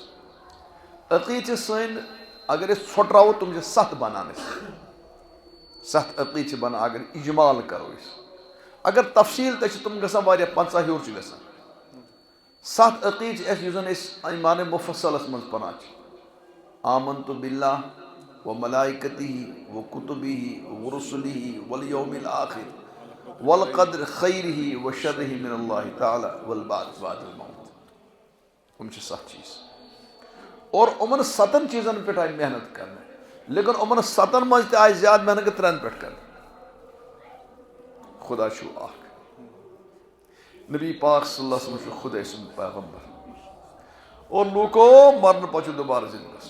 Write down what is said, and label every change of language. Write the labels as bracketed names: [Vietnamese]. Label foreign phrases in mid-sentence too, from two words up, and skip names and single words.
[Kashmiri] عقیٖدٕ چھِ سٲنۍ اگر أسۍ ژھۄٹراوو تِم چھِ 7 بنان أسۍ. 7 عقیٖدٕ چھِ بنان اگر اجمال کرو أسۍ. اگر تفصیٖل تہِ چھِ تِم گژھان واریاہ، 50 ہیوٚر چھِ گژھان. 7 عقیٖدٕ چھِ اَسہِ یُس زن أسۍ ایمانِ مُفصلس منٛز پران چھِ. [Arabic] آمنتُ باللہ و ملائکتہ و کتبہ و رسلہ والیوم الآخر والقدر خیرہ و شرہ من اللہ تعالی والبعث بعد الموت. [Kashmiri] ہم چھِ 7 چیز اور یِمن 7 چیزن پٮ۪ٹھ آیہِ محنت کرنہٕ لیکن یِمن 7 منٛز تہِ آیہِ زیادٕ محنت 3 پٮ۪ٹھ کرنہٕ. خدا چھُ اکھ. نبی پاک [Arabic] صلی اللہ علیہ وسلم [Kashmiri] چھُ خداے سُنٛد پیغمبر اور لوٗکو مرنہٕ پتہٕ چھُ دوبارٕ زِندٕ گژھُن.